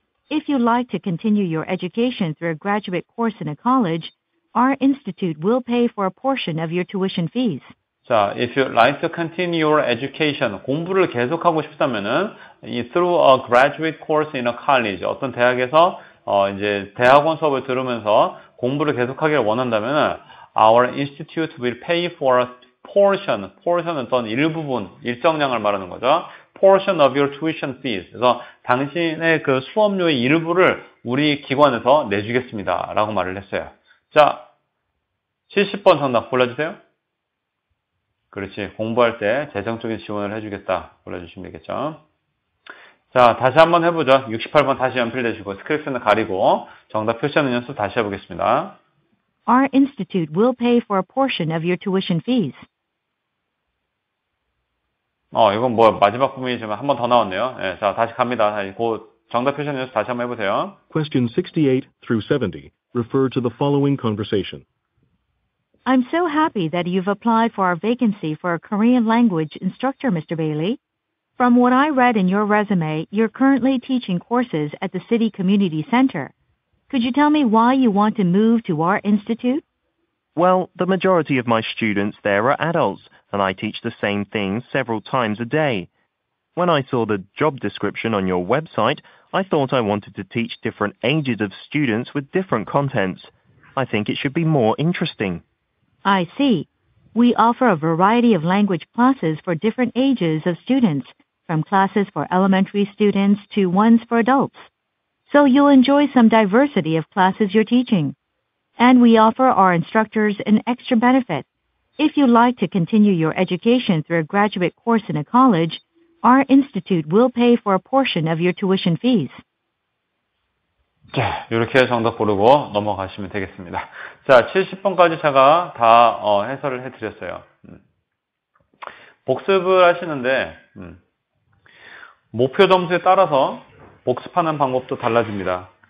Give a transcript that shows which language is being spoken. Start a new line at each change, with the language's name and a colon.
English: If you'd like to continue your education through a graduate course in a college, our institute will pay for a portion of your tuition fees. 자, if you'd like to continue your education,
Korean: 공부를 계속하고 싶다면은
English: through a graduate course in a college,
Korean: 어떤 대학에서 이제 대학원 수업을 들으면서 공부를 계속하기를 원한다면은
English: our institute will pay for a portion은
Korean: 어떤 일부분, 일정량을 말하는 거죠.
English: portion of your tuition fees.
Korean: 그래서 당신의 그 수업료의 일부를 우리 기관에서 내주겠습니다. 라고 말을 했어요. 자, 70번 정답 골라주세요. 그렇지. 공부할 때 재정적인 지원을 해주겠다. 골라주시면 되겠죠. 자, 다시 한번 해보죠. 68번 다시 연필대시고 스크립트는 가리고 정답 표시하는 연습 다시 해보겠습니다.
English: Our institute will pay for a portion of your tuition fees.
Korean: 이건 뭐 마지막 부분이지만 한 번 더 나왔네요. 예, 자, 다시 갑니다. 그 정답 표시하는 연습 다시 한번 해보세요.
English: Question 68 through 70 refer to the following conversation. I'm so happy that you've applied for our vacancy for a Korean language instructor, Mr. Bailey. From what I read in your resume, you're currently teaching courses at the City Community Center. Could you tell me why you want to move to our institute? Well, the majority of my students there are adults, and I teach the same things several times a day. When I saw the job description on your website, I thought I wanted to teach different ages of students with different contents. I think it should be more interesting. I see. We offer a variety of language classes for different ages of students, from classes for elementary students to ones for adults. So you'll enjoy some diversity of classes you're teaching. And we offer our instructors an extra benefit. If you'd like to continue your education through a graduate course in a college, our institute will pay for a portion of your tuition fees.
Korean: 자, 이렇게 정답 고르고 넘어가시면 되겠습니다. 자, 70번까지 제가 다 해설을 해드렸어요. 복습을 하시는데 목표 점수에 따라서 복습하는 방법도 달라집니다.